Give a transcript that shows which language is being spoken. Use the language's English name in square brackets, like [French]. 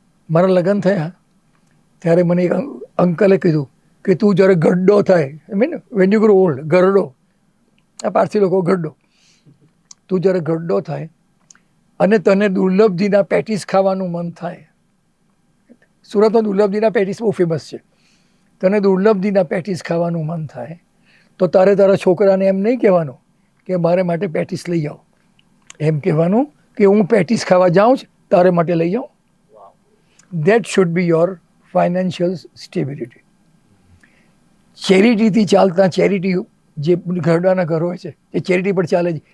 [Gujarati] મારા લગ્ન થયા ત્યારે મને એક અંકલે કીધું કે તું જ્યારે ગड्ढો થાય, [English] I mean when you grow old, [Gujarati] ગરડો, આ પારસી લોકો ગड्ढો, તું જ્યારે ગड्ढો થાય અને તને દુર્લભજીના પેટીસ ખાવાનું મન થાય, સુરતમાં દુર્લભજીના પેટીસ બહુ ફેમસ છે, તને દુર્લભજીના પેટીસ ખાવાનું મન થાય તો તારે તારા છોકરાને એમ નહીં કહેવાનું કે મારે માટે પેટીસ લઈ આવો, એમ કહેવાનું કે હું પેટીસ ખાવા જાઉં છું, તારે માટે લઈ આવું. [English] That should be your financial stability. [Gujarati] ચેરિટીથી ચાલતા, ચેરિટી જે ઘરડાના ઘર હોય છે એ ચેરિટી પર ચાલે છે.